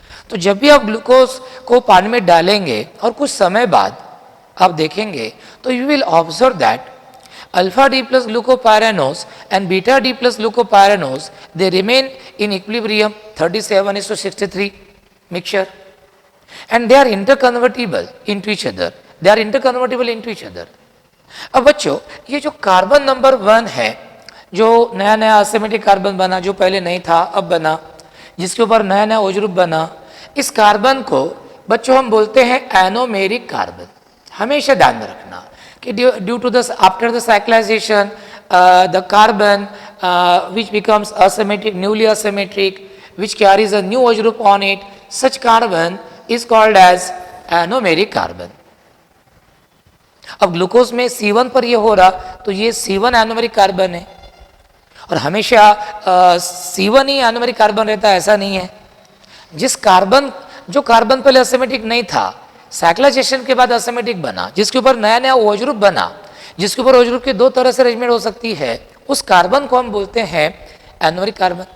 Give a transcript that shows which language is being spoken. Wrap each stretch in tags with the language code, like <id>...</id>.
<hi>तो जब भी आप ग्लूकोज को पानी में डालेंगे और कुछ समय बाद आप देखेंगे तो</hi> <en>You will observe that alpha D plus glucopyranose and beta D plus glucopyranose, they remain in equilibrium 37:63 mixture, and they are interconvertible into each other, they are interconvertible into each other।</en> <hi>अब बच्चों ये जो कार्बन नंबर 1 है, जो नया नया asymmetric carbon बना, जो पहले नहीं था अब बना, जिसके ऊपर नया नया OH ग्रुप बना, इस कार्बन को बच्चों हम बोलते हैं एनोमेरिक कार्बन। हमेशा ध्यान में रखना कि</hi> <en>Due to the after the cyclization the carbon which becomes asymmetric, newly asymmetric, which carries a new OH group on it, such carbon is called as anomeric carbon.</en> <hi>अब ग्लूकोज में C1 पर ये हो रहा तो ये C1 एनोमेरिक कार्बन है, और हमेशा C1 ही एनोमेरिक कार्बन रहता है ऐसा नहीं है। जो कार्बन पहले असिमेट्रिक नहीं था, साइक्लाइजेशन के बाद असिमेट्रिक बना, जिसके ऊपर नया नया OH ग्रुप बना, जिसके ऊपर OH ग्रुप की दो तरह से अरेंजमेंट हो सकती है, उस कार्बन को हम बोलते हैं एनोमेरिक कार्बन।</hi>